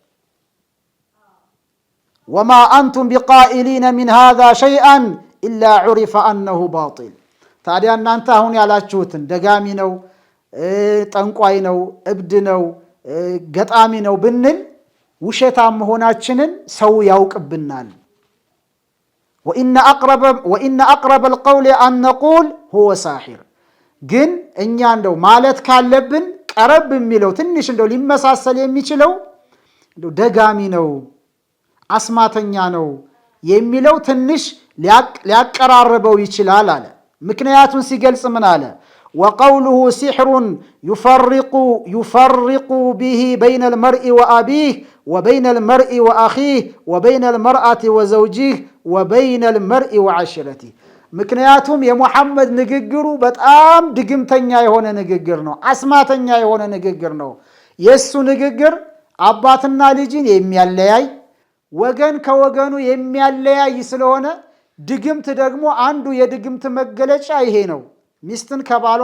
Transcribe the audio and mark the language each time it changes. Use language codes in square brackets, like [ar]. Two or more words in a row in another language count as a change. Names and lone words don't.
[ar] وما انتم بقائلين من هذا شيئا الا عرف انه باطل [am] ታዲያ እናንተ አሁን ያላችሁትን ደጋሚ ነው ጠንቋይ ነው እብድ ነው ገጣሚ ነው ብንል ውሸታም መሆናችንን ሰው ያውቅብናል [ar] وان اقرب القول ان نقول هو ساحر [am] ግን እኛ እንደው ማለት ካለብን ቀረብ የሚለው ትንሽ እንደው ሊመሳሰል የሚችለው እንደው ደጋሚ ነው አስማተኛ ነው የሚለው ትንሽ ሊያቀራርበው ይችላል አለ ምክንያቱም ሲገልጽ ምን አለ [ar] وقوله سحر يفرق به بين المرء وأبيه وبين المرء وأخيه وبين المرأة وزوجه وبين المرء وعشيرته [am] ምክንያቱም የሙሐመድ ንግግሩ በጣም ድግምተኛ የሆነ ንግግር ነው አስማተኛ የሆነ ንግግር ነው የሱ ንግግር አባትና ልጅን የሚያለያይ ወገን ከወገኑ የሚያለያይ ስለሆነ ድግምት ደግሞ አንዱ የድግምት መገለጫ ይሄ ነው ሚስትን ከባሏ